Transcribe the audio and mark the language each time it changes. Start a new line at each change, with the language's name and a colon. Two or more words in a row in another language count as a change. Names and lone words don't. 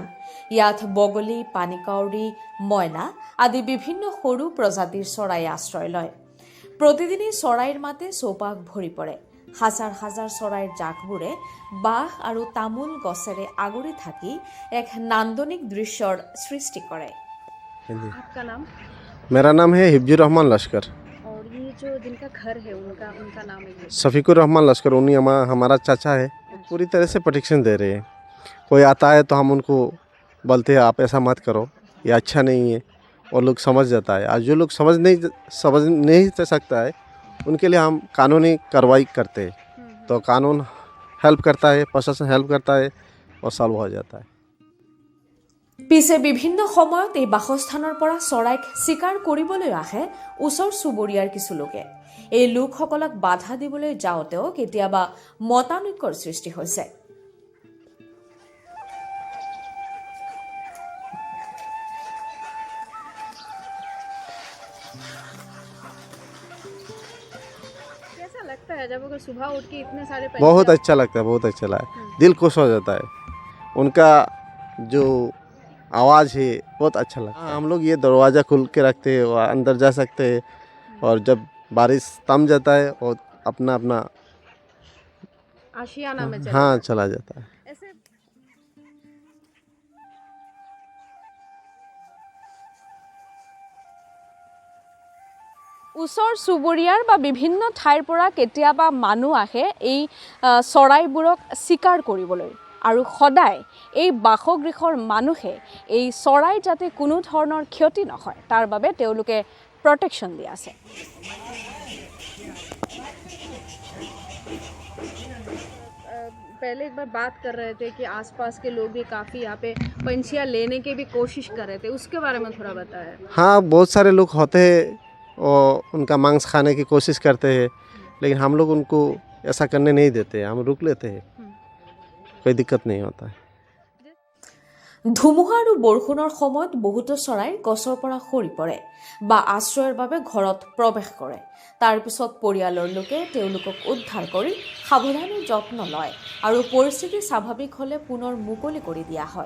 Assamese: ইয়াত বগলী, পানীকাউৰী, ময়না আদি বিভিন্ন সৰু প্ৰজাতিৰ চৰাই আশ্ৰয় লয়। প্ৰতিদিনেই চৰাইৰ মাতে চৌপাশ ভৰি পৰে। হাজাৰ হাজাৰ চৰাইৰ জাকবোৰে বাঁহ আৰু তামোল গছেৰে আগুৰি থাকি এক নান্দনিক দৃশ্যৰ সৃষ্টি কৰে।
Hindi: मेरा नाम है हिब्जुर रहमान लश्कर। और ये जो जिनका घर है उनका नाम है शफीकुर रहमान लश्कर, उन्हीं हमारा चाचा है। पूरी तरह से प्रोटेक्शन दे रहे हैं। कोई आता है तो हम उनको बोलते हैं आप ऐसा मत करो, ये अच्छा नहीं है, और लोग समझ जाता है। आज जो लोग समझ नहीं सकता है उनके लिए हम कानूनी कार्रवाई करते हैं। तो कानून हेल्प करता है, प्रशासन हेल्प करता है और सॉल्व हो जाता है।
Assamese: পিছে বিভিন্ন সময়ত এই বাসস্থানৰ পৰা চৰাইক চিকাৰ কৰিবলৈ আহে ওচৰ চুবুৰীয়াৰ কিছু লোকে। এই লোকসকলক বাধা দিবলৈ যাওঁতেও কেতিয়াবা মতানৈক্যৰ সৃষ্টি হৈছে।
Hindi: बहुत अच्छा लगता है, बहुत अच्छा लगता है, दिल खुश हो जाता है। उनका जो आवाज़ है बहुत अच्छा लगता है। हम लोग ये दरवाज़ा खुल के रखते हैं और अंदर जा सकते हैं, और जब बारिश थम जाता है और अपना अपना आशियाना में चला जाता है।
Assamese: ওচৰ চুবুৰীয়াৰ বা বিভিন্ন ঠাইৰ পৰা কেতিয়াবা মানুহ আহে এই চৰাইবোৰক চিকাৰ কৰিবলৈ, আৰু সদায় এই বাসগৃহৰ মানুহে এই চৰাইৰ যাতে কোনো ধৰণৰ ক্ষতি নহয় তাৰ বাবে তেওঁলোকে প্ৰটেকশ্যন দি আছে।
Hindi: पहले एक बार बात कर रहे थे कि आसपास के लोग भी काफ़ी यहाँ पे पंछियाँ लेने की भी कोशिश कर रहे थे, उसके बारे में थोड़ा बताएं। हाँ, बहुत सारे लोग होते हैं और उनका मांस खाने की कोशिश करते हैं, लेकिन हम लोग उनको ऐसा करने नहीं देते, हम रुक लेते हैं, कोई दिक्कत नहीं होता है।
Assamese: ধুমুহা আৰু বৰষুণৰ সময়ত বহুতো চৰাই গছৰ পৰা সৰি পৰে বা আশ্ৰয়ৰ বাবে ঘৰত প্ৰৱেশ কৰে। তাৰ পিছত পৰিয়ালৰ লোকে তেওঁলোকক উদ্ধাৰ কৰি সাৱধানে যত্ন লয় আৰু পৰিস্থিতি স্বাভাৱিক হ'লে পুনৰ মুকলি কৰি দিয়া হয়।